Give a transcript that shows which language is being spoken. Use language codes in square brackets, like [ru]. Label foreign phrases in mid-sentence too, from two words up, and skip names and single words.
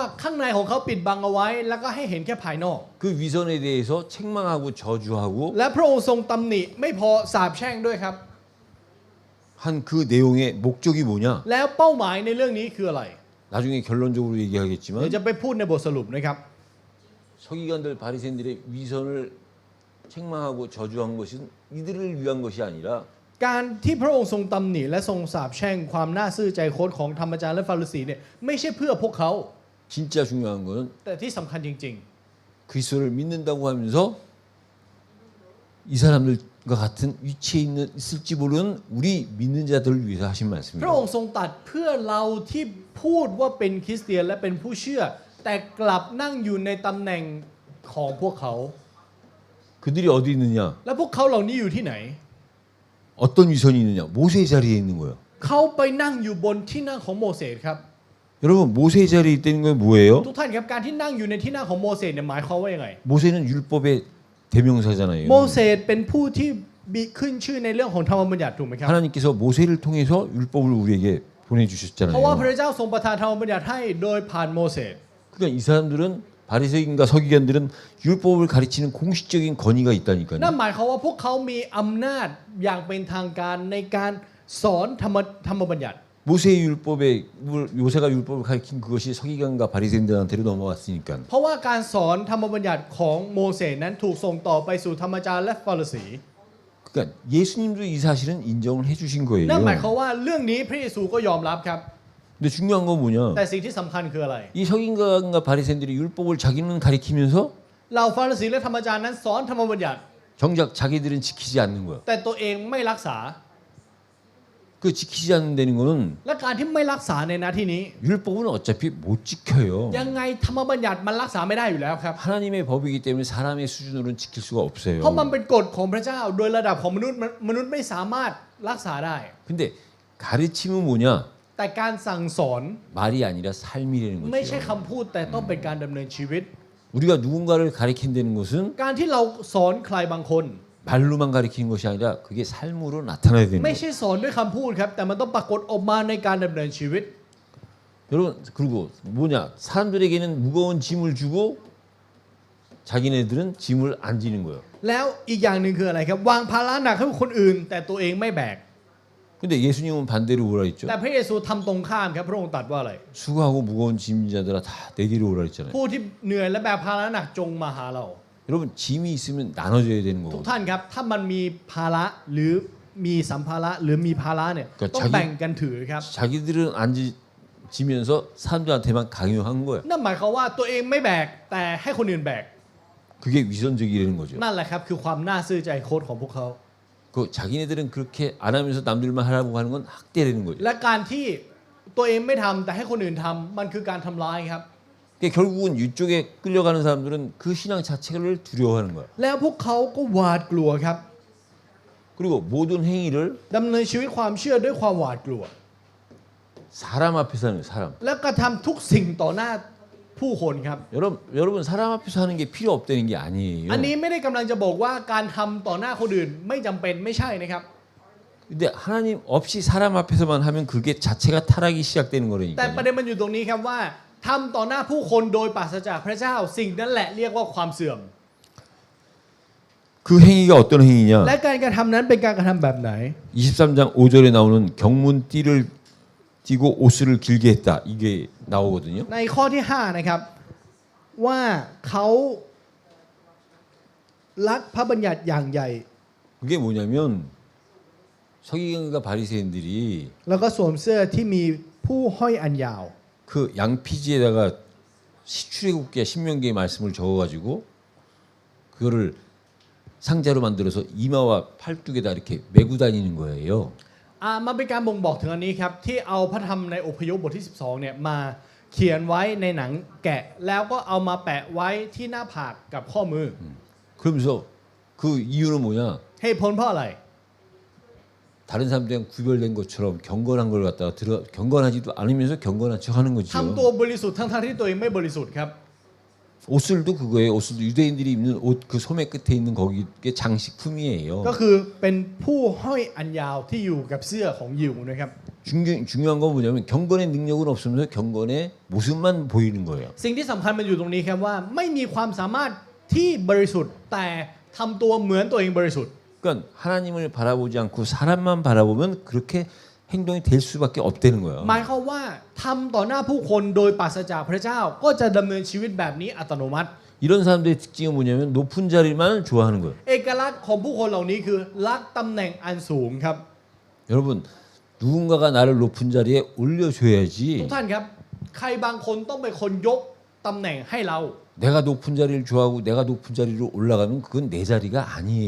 [th] ว่าข้างในของเขาปิดบังเอาไว้ แล้วก็ให้เห็นแค่ภายนอก [ko] 그 위선에 대해서 책망하고 저주하고 [th] และพระองค์ทรงตำหนิไม่พอสาปแช่งด้วยครับ [ko] 한 그 내용의 목적이 뭐냐? [th] แล้วเป้าหมายในเรื่องนี้คืออะไร [ko] 나중에 결론적으로 [th] เดี๋ยว [ko] 얘기하겠지만 [th] จะไปพูดในบทสรุปนะครับ [ko] 서기관들 바리새인들의 위선을 책망하고 저주한 것은 이들을 위한 것이 아니라 [th] การที่พระองค์ทรงตำหนิและทรงสาปแช่งความน่าซื่อใจคดของธรรมจารย์และฟาริสีเนี่ยไม่ใช่เพื่อพวกเขา [ko] 진짜 중요한 것은 [th] แต่ที่สำคัญจริง [ko] 그리스도를 믿는다고 하면서 이 사람들과 같은 위치에 있을지 모르는 우리 믿는 자들을 위해서 하신 [th] พระ [ko] 말씀입니다. [th] องค์ทรงตรัดเพื่อเราที่พูดว่าเป็นคริสเตียนและเป็นผู้เชื่อ แต่กลับนั่งอยู่ในตำแหน่งของพวกเขา [ko] 그들이 어디 있느냐? [th] และพวกเขาเหล่านี้อยู่ที่ไหน [ko] 어떤 위선이 있느냐? 모세의 자리에 있는 거예요. [th] เขาไปนั่งอยู่บนที่นั่งของโมเสสครับ [ko] 여러분 모세의 자리에 있다는 건 뭐예요? [th] ทุกท่านครับการที่นั่งอยู่ในที่นั่งของโมเสสเนี่ยหมายความว่ายังไง [ko] 모세는 율법의 대명사잖아요. [th] โมเสสเป็นผู้ที่มีขึ้นชื่อในเรื่องของธรรมบัญญัติถูกไหมครับ [ko] 하나님께서 모세를 통해서 율법을 우리에게 [th] เพราะว่า [ko] 보내주셨잖아요. [th] พระเจ้าทรงประทานธรรมบัญญัติให้โดยผ่านโมเสส [ko] 그러니까 이 사람들은 바리새인과 서기관들은 율법을 가르치는 공식적인 권위가 있다니까요. [th] นั่นหมายความว่าพวกเขามีอำนาจอย่างเป็นทางการในการสอนธรรมบัญญัติ [ko] 모세의 모세가 율법을 가르친 그것이 서기관과 바리새인들한테로 넘어왔으니까. [th] เพราะว่าการสอนธรรมบัญญัติของโมเสสนั้นถูกส่งต่อไปสู่ธรรมจารย์และฟาริสี [ko] 그러니까 예수님도 이 사실은 인정을 해주신 거예요. [th] นั่นหมายความว่าเรื่องนี้พระเยซูก็ยอมรับครับ [ko] 근데 중요한 건 뭐냐? [th] แต่สิ่งที่สำคัญคืออะไร [ko] 이 서기관과 바리새인들이 율법을 자기는 가리키면서 [th] เราฟาริสีและธรรมจารย์นั้นสอนธรรมบัญญัติ [ko] 정작 자기들은 지키지 않는 거야. [th] แต่ตัวเองไม่รักษา [ko] 그 지키지 않는다는 거는 [th] และการที่ไม่รักษาในหน้าที่นี้ [ko] 율법은 어차피 못 지켜요. [th] ยังไงธรรมบัญญัติมันรักษาไม่ได้อยู่แล้วครับ [ko] 하나님의 법이기 때문에 사람의 수준으로는 지킬 수가 없어요. [th] เพราะมันเป็นกฎของพระเจ้าโดยระดับของมนุษย์ไม่สามารถรักษาได้ [ko] 근데 가르침은 뭐냐? [th] แต่การสั่งสอน [ko] 말이 아니라 삶이라는 [th] ไม่ใช่ [ko] 거죠. [th] คำพูดแต่ต้องเป็นการดำเนินชีวิต [ko] 우리가 누군가를 가리킨다는 것은 [th] การที่เราสอนใครบางคน [ko] 말로만 가리키는 것이 아니라 그게 삶으로 나타나야 되는 [th] ไม่ [ko] 거예요. [th] ใช่สอนด้วยคำพูดครับแต่มันต้องปรากฏออกมาในการดำเนินชีวิต [ko] 여러분 그리고 뭐냐? 사람들에게는 무거운 짐을 주고 자기네들은 짐을 안 지는 거예요. [th] แล้วอีกอย่างหนึ่งคืออะไรครับวางภาระหนักให้คนอื่น แต่ตัวเองไม่แบก [ko] 근데 예수님은 반대로 오라 했죠. [th] แต่พระเยซูทำตรงข้ามครับพระองค์ตรัสว่าอะไร [ko] 수고하고 무거운 짐자들아 다 내게로 오라 했잖아요. [th] ผู้ที่เหนื่อยและแบกภาระหนักจงมาหาเรา [ko] 여러분 짐이 있으면 나눠줘야 되는 [th] ทุก [ko] 거고. [th] ท่านครับถ้ามันมีภาระหรือมีสัมภาระหรือมีภาระเนี่ย ก็ ต้องแบ่งกันถือครับ [ko] 자기들은 안 지면서 사람들한테만 강요한 거예요. [th] นั่นหมายความว่าตัวเองไม่แบกแต่ให้คนอื่นแบก [ko] 그게 위선적이라는 거죠. [th] นั่นแหละครับคือความน่าซื่อใจโค้ดของพวกเขา [ko] 그 자기네들은 그렇게 안 하면서 남들만 하라고 하는 건 학대라는 거죠. [th] และการที่ตัวเองไม่ทำแต่ให้คนอื่นทำมันคือการทำร้ายครับ [ko] 그러니까 결국은 이쪽에 끌려가는 사람들은 그 신앙 자체를 두려워하는 거예요. [th] แล้วพวกเขาก็หวาดกลัวครับ [ko] 그리고 모든 행위를 [th] ดำเนินชีวิตความเชื่อด้วยความหวาดกลัว [ko] 사람 앞에서 하는 거예요. 사람. [th] และกระทำทุกสิ่งต่อหน้าผู้คนครับ [ko] 여러분 사람 앞에서 하는 게 필요 없다는 게 아니에요. [th] อันนี้ไม่ได้กำลังจะบอกว่าการทำต่อหน้าคนอื่นไม่จำเป็นไม่ใช่นะครับ [ko] 근데 하나님 없이 사람 앞에서만 하면 그게 자체가 타락이 시작되는 [th] แต่ประ [ko] 거라니까요. [th] เด็นมันอยู่ตรงนี้ครับว่าทำต่อหน้าผู้คนโดยปราศจากพระเจ้า สิ่งนั้นแหละเรียกว่าความเสื่อม [ko] 그 행위가 어떤 행위냐? [th] และการกระทำนั้นเป็นการกระทำแบบไหน [ko] 23장 5절에 나오는 경문띠를 띠고 옷을 길게 했다. 이게 나오거든요. [th] ในข้อที่ 5 นะครับ ว่าเขารักพระบัญญัติอย่างใหญ่ [ko] 그게 뭐냐면 서기관과 바리새인들이 [th] แล้วก็สวมเสื้อที่มีผู้ห้อยอันยาว [ko] 그 양피지에다가 출애굽기와 신명기의 말씀을 적어가지고 그거를 상자로 만들어서 이마와 팔뚝에다 이렇게 메고 다니는 거예요. [th] มันเป็นการบ่งบอกถึงอันนี้ครับ ที่เอาพระธรรมในอพยพบทที่ 12 เนี่ยมาเขียนไว้ในหนังแกะ แล้วก็เอามาแปะไว้ที่หน้าผากกับข้อมือ [ko] 그러면서 그 이유는 뭐냐? [th] เหตุผลเพราะอะไร [ko] 다른 사람들이랑 구별된 것처럼 경건한 걸 갖다가 경건하지도 않으면서 경건한 척하는 [th] ทำตัว [ko] 거죠. [th] บริสุทธิ์ทั้งๆที่ตัวเองไม่บริสุทธิ์ครับ [ko] 옷을도 그거예요. 옷도 유대인들이 입는 옷 그 소매 끝에 있는 거기에 장식품이에요. [th] ก็คือเป็นผู้ห้อยอันยาวที่อยู่กับเสื้อของยิวนะครับ [ko] 중요한 건 뭐냐면 경건의 능력은 없으면서 경건의 모습만 보이는 거예요. [th] สิ่งที่สำคัญมันอยู่ตรงนี้ครับว่าไม่มีความสามารถที่บริสุทธิ์แต่ทำตัวเหมือนตัวเองบริสุทธิ์ [ko] 그러니까 하나님을 바라보지 않고 사람만 바라보면 그렇게 행동이 될 수밖에 없다는 거예요. [th] หมายความว่าทำต่อหน้าผู้คนโดยปราศจากพระเจ้าก็จะดำเนินชีวิตแบบนี้อัตโนมัติ [ko] 이런 사람들의 특징은 뭐냐면 높은 자리만 좋아하는 거예요. [th] เอกลักษณ์ของผู้คนเหล่านี้คือรักตำแหน่งอันสูงครับ [ko] 여러분 누군가가 나를 높은 자리에 [th] ทุก [ko] 올려줘야지 [th] ท่านครับใครบางคนต้องเป็นคนยกตำแหน่งให้เรา [ko] 내가 높은 자리를 좋아하고 내가 높은 자리로 올라가면 그건 내 자리가 아니에요.